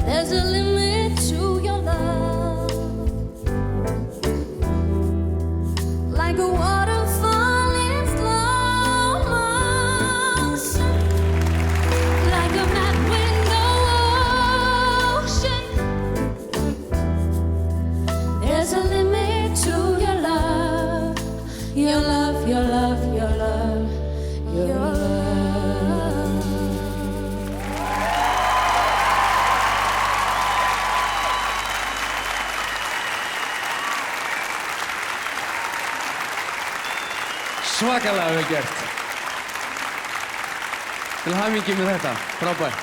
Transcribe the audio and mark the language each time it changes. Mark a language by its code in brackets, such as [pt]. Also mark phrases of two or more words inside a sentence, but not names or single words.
[en] There's a limit to your love, like a waterfall in slow motion, like a map with no ocean. There's a limit to your love, your love, your love, your love, your love. [is] Svakalega vel gert. Til hamingju með þetta, frábært.